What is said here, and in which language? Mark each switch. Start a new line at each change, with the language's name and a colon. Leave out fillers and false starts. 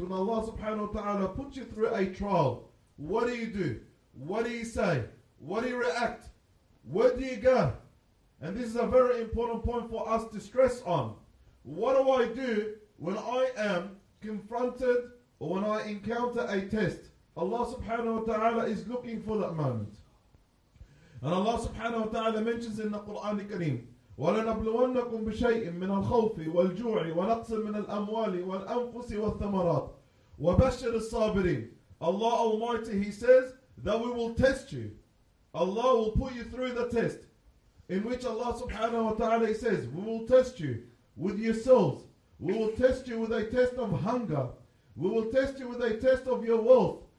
English: When Allah subhanahu wa ta'ala puts you through a trial, what do you do? What do you say? What do you react? Where do you go? And this is a very important point for us to stress on. What do I do when I am confronted or when I encounter a test? Allah subhanahu wa ta'ala is looking for that moment. And Allah subhanahu wa ta'ala mentions in the Qur'an al-Kareem,
Arabic: وَلَنَبْلُوَنَّكُمْ بِشَيْءٍ مِّنَ الْخَوْفِ وَالْجُوعِ وَنَقْصٍ مِّنَ الْأَمْوَالِ وَالْأَنفُسِ وَالثَّمَرَاتِ وَبَشِّرِ الصَّابِرِينَ.
English: Allah Almighty, He says that we will test you. Allah will put you through the test, in which Allah subhanahu wa ta'ala, He says, we will test you with your souls. We will test you with a test of hunger. We will test you with a test of your wealth.